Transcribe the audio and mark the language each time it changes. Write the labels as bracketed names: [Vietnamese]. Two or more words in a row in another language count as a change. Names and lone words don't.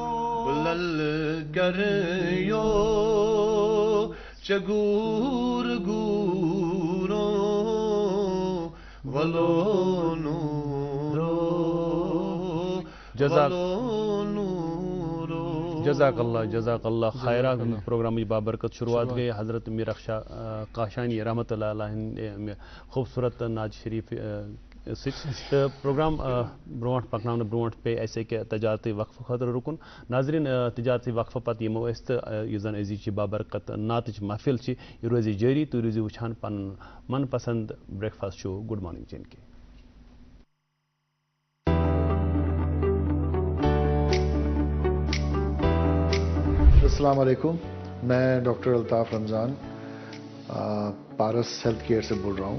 [Kashmiri] بلل کر یو چگور گورو ولو نورو ولو نورو [Arabic] جزاک اللہ خیرہ [Kashmiri] پروگرام بابرکت شروعات گئی حضرت میر اخشا قاشانی [Arabic] رحمۃ اللہ علیہ [Kashmiri] خوبصورت ناز شریف تو پروگرام برونٹ پکناؤ برونٹ پہ ایسے کہ تجارتی وقف خاطر رکن ناظرین تجارتی وقفہ پتہ یمو اس تو یہ زن عزیز بابرکت نعتچ محفل یہ روزی جاری تو روزی وچھان پن من پسند [English] breakfast show good morning [Kashmiri] جن کے [Urdu] السلام علیکم، میں ڈاکٹر الطاف رمضان پارس ہیلتھ کیئر سے بول رہا ہوں.